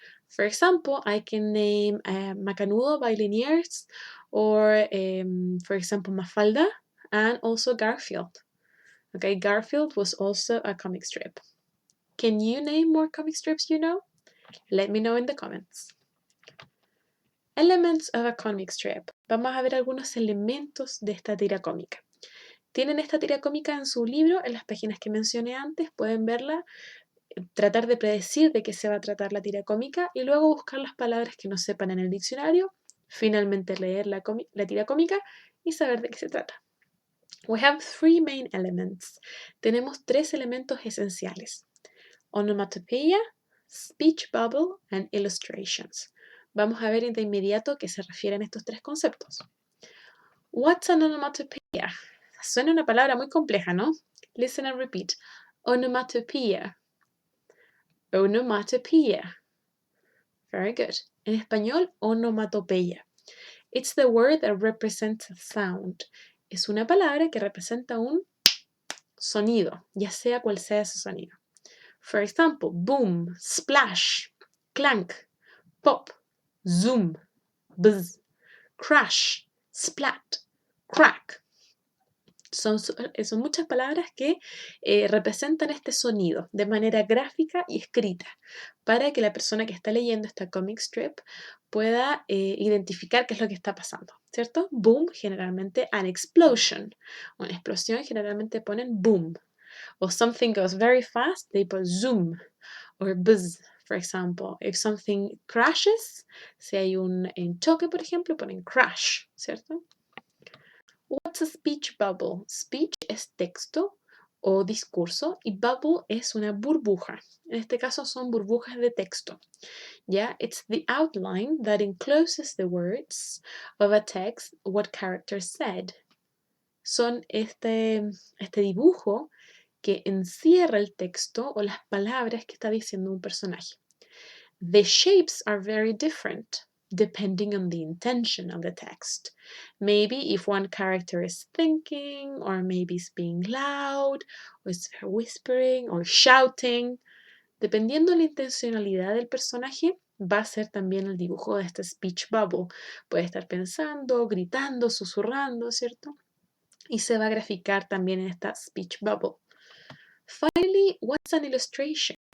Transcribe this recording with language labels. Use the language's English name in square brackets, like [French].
[English] For example, I can name Macanudo by Liniers, or for example, Mafalda, and also Garfield. Okay, Garfield was also a comic strip. Can you name more comic strips you know? Let me know in the comments. Elements of a comic strip. [Spanish] Vamos a ver algunos elementos de esta tira cómica. Tienen esta tira cómica en su libro, en las páginas que mencioné antes, pueden verla, tratar de predecir de qué se va a tratar la tira cómica y luego buscar las palabras que no sepan en el diccionario, finalmente leer la tira cómica y saber de qué se trata. [English] We have three main elements. [Spanish] Tenemos tres elementos esenciales: onomatopeia, speech bubble, and illustrations. Vamos a ver de inmediato a qué se refieren estos tres conceptos. [English] What's an onomatopeia? [Spanish] Suena una palabra muy compleja, ¿no? [English] Listen and repeat. Onomatopeia. Onomatopeia. Very good. [Spanish] En español, onomatopeia. [English] It's the word that represents a sound. [Spanish] Es una palabra que representa un sonido, ya sea cual sea ese sonido. [English] For example, boom, splash, clank, pop, zoom, buzz, crash, splat, crack. [Spanish] Son muchas palabras que representan este sonido de manera gráfica y escrita para que la persona que está leyendo esta comic strip pueda identificar qué es lo que está pasando, ¿cierto? Boom, generalmente [English] an explosion. [Spanish] Una explosión generalmente ponen boom. [English] O something goes very fast, they put zoom or buzz, for example. If something crashes, [Spanish] si hay un choque, por ejemplo, ponen crash, ¿cierto? [English] What's a speech bubble? [Spanish] Speech es texto o discurso y bubble es una burbuja. En este caso son burbujas de texto. [English] Yeah, it's the outline that encloses the words of a text, what character said. [Spanish] Son este dibujo que encierra el texto o las palabras que está diciendo un personaje. [English] The shapes are very different depending on the intention of the text. Maybe if one character is thinking, or maybe is being loud, or is whispering, or shouting. [Spanish] Dependiendo de la intencionalidad del personaje, va a ser también el dibujo de este speech bubble. Puede estar pensando, gritando, susurrando, ¿cierto? Y se va a graficar también en esta speech bubble. [English] Finally, what's an illustration?